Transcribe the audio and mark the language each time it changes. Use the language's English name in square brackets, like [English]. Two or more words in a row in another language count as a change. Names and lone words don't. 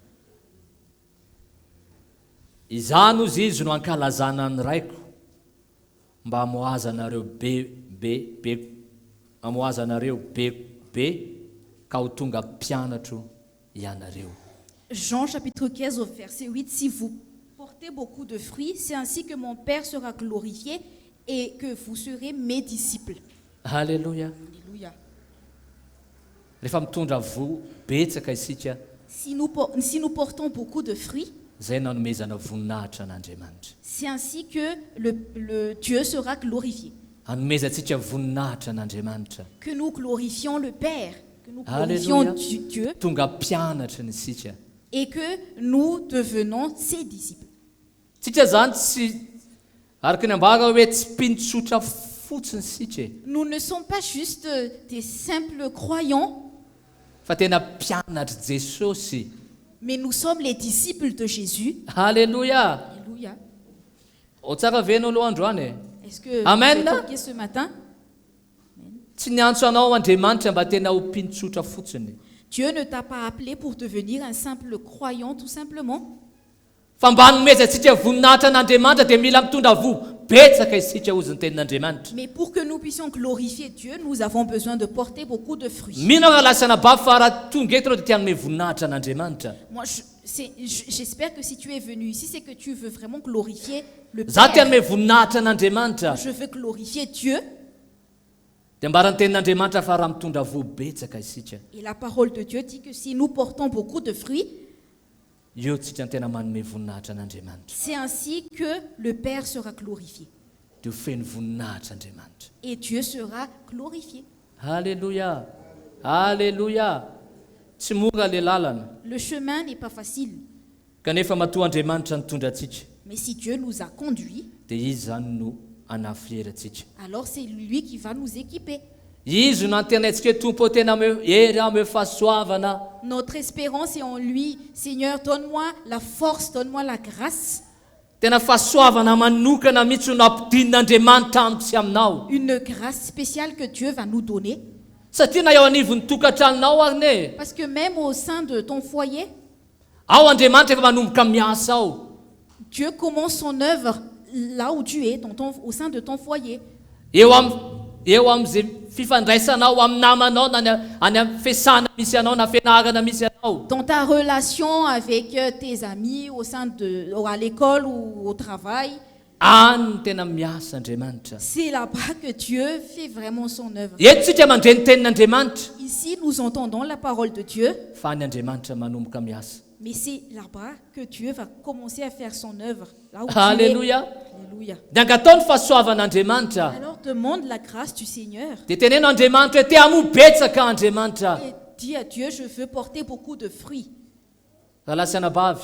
[Malagasy] Izany ozy izy no ankalazana ny raiko mba hamoazanareo hamoazanareo be ka ho tonga mpianatro ianareo. [French] Jean chapitre 15 au verset 8. Si vous portez beaucoup de fruits, c'est ainsi que mon Père sera glorifié et que vous serez mes disciples. Alléluia. Alléluia. [Malagasy] Rehefa mitondra vo betsaka isika, [French] Si nous portons beaucoup de fruits, [Malagasy] zay nanomezana voninahitra an'Andriamanitra. [French] c'est ainsi que le Dieu sera glorifié. [Malagasy] Hanomezantsika voninahitra an'Andriamanitra. [French] Que nous glorifions le Père, que nous glorifions [Malagasy] Alléluia. [French] Dieu, [Malagasy] Tonga mpianatra ny isika. [French] et que nous devenons ses disciples. [Malagasy] Tsika zany tsy araka ny ambara hoe tsy mpinotsotra fotsiny sitra e. [French] Nous ne sommes pas juste des simples croyants, [Malagasy] Fa tena mpianatra Jesosy. [French] mais nous sommes les disciples de Jésus. [Malagasy] Alléluia. [French] Alléluia. [Malagasy] O tsara venao aloha androany e. [French] Est-ce que [Malagasy] Amen. [French] vous êtes OK ce matin? [Malagasy] Tsy niantso anao Andriamanitra mba tena ho mpinotsotra fotsiny. [French] Dieu ne t'a pas appelé pour devenir un simple croyant tout simplement. [Malagasy] Fa mba nomeza antsika voninahitra an'Andriamanitra dia mila mitondra voa betsaka isika hozy ny tenin'Andriamanitra. [French] Mais pour que nous puissions glorifier Dieu, nous avons besoin de porter beaucoup de fruits. [Malagasy] Mino aho lasana bavy fa raha tonga eto reo dia tianome voninahitra an'Andriamanitra. [French] Moi, j'espère que si tu es venu ici, c'est que tu veux vraiment glorifier le [Malagasy] Za [French] Père. [Malagasy] tianome voninahitra an'Andriamanitra. [French] Je veux glorifier Dieu. [Malagasy] Dia mbarany tenin'Andriamanitra fa raha mitondra voa betsaka isika. [French] Et la parole de Dieu dit que si nous portons beaucoup de fruits, [Malagasy] Eo tsika ny tena manome voninahitra an'Andriamanitra. [French] c'est ainsi que le Père sera glorifié. [Malagasy] Dia ho feno voninahitra Andriamanitra. [French] Et Dieu sera glorifié. Alléluia. Alléluia. [Malagasy] Tsy mora le lalana. [French] Le chemin n'est pas facile, [Malagasy] Kanefa matoa Andriamanitra nitondra atsika. [French] mais si Dieu nous a conduits, [Malagasy] Dia izy zany no anafiheratsika. [French] alors c'est lui qui va nous équiper. [Malagasy] Izy no antenantsika hoe tompo tena hery ame fahasoavana. [French] Notre espérance est en lui. Seigneur, donne-moi la force, donne-moi la grâce. [Malagasy] Tena fahasoavana manokana mihitsy no ampidin'Andriamanitra amiko sy aminao. [French] Une grâce spéciale que Dieu va nous donner. [Malagasy] Satria na eo anivon'ny tokantranonao ary ne. [French] Parce que même au sein de ton foyer, [Malagasy] Ao Andriamanitra efa manomboka miasa ao. [French] Dieu commence son œuvre là où tu es, au sein de ton foyer. [Malagasy] Eo am'izay fifandraisanao amin'ny namanao na any amin'ny fiasana misy anao na fianarana misy anao. [French] Dans ta relation avec tes amis, à l'école ou au travail, [Malagasy] Any no tena miasa Andriamanitra. [French] c'est là-bas que Dieu fait vraiment son œuvre. [Malagasy] Eto tsika mandre ny tenin'Andriamanitra. [French] Ici, nous entendons la parole de Dieu, [Malagasy] Fa ny Andriamanitra manomboka miasa. [French] mais c'est là-bas que Dieu va commencer à faire son œuvre. Là où Alléluia. tu es. Alléluia. [Malagasy] Dia angatao ny fahasoavan'Andriamanitra. [French] Alors demande la grâce du Seigneur [Malagasy] Dia teneno Andriamanitra hoe te hamobetsaka Andriamanitra. [French] et dis à Dieu, je veux porter beaucoup de fruits. [Malagasy] Raha lasana bavy,